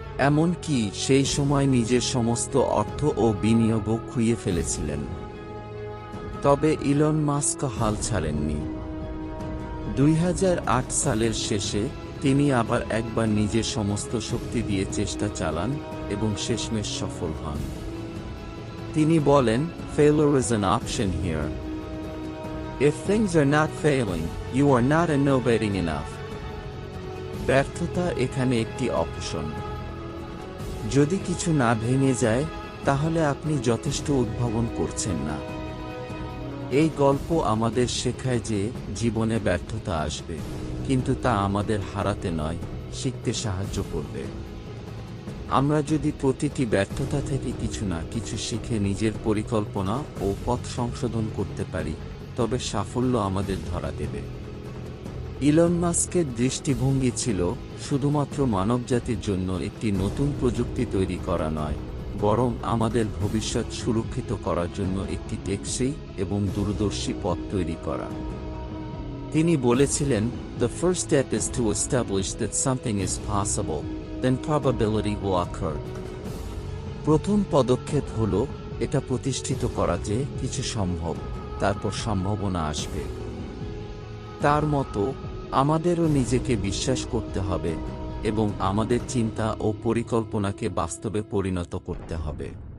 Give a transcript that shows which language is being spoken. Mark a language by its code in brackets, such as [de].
[bn] এমনকি সেই সময় নিজের সমস্ত অর্থ ও বিনিয়োগও খুইয়ে ফেলেছিলেন। তবে ইলন মাস্ক হাল ছাড়েননি। 2008 সালের শেষে তিনি আবার একবার নিজের সমস্ত শক্তি দিয়ে চেষ্টা চালান এবং শেষমেশ সফল হন। তিনি বলেন, [en] failure is an option here. If things are not failing, you are not innovating enough. [bn] ব্যর্থতা এখানে একটি অপশন। যদি কিছু না ভেঙে যায়, তাহলে আপনি যথেষ্ট উদ্ভাবন করছেন না। এই গল্প আমাদের শেখায় যে জীবনে ব্যর্থতা আসবে, কিন্তু তা আমাদের হারাতে নয়, শিখতে সাহায্য করবে। আমরা যদি প্রতিটি ব্যর্থতা থেকে কিছু না কিছু শিখে নিজের পরিকল্পনা ও পথ সংশোধন করতে পারি, তবে সাফল্য আমাদের ধরা দেবে। ইলন মাস্কের দৃষ্টিভঙ্গি ছিল শুধুমাত্র মানবজাতির জন্য একটি নতুন প্রযুক্তি তৈরি করা নয়, বরং আমাদের ভবিষ্যৎ সুরক্ষিত করার জন্য একটি টেকসই এবং দূরদর্শী পথ তৈরি করা। তিনি বলেছিলেন, [en] "The first step is to establish that something is possible, then probability will occur." [bn] প্রথম পদক্ষেপ হল এটা প্রতিষ্ঠিত করা যে কিছু সম্ভব, তারপর সম্ভাবনা আসবে। তার মতো আমাদেরও নিজেকে বিশ্বাস করতে হবে এবং আমাদের চিন্তা ও পরিকল্পনাকে বাস্তবে পরিণত করতে হবে।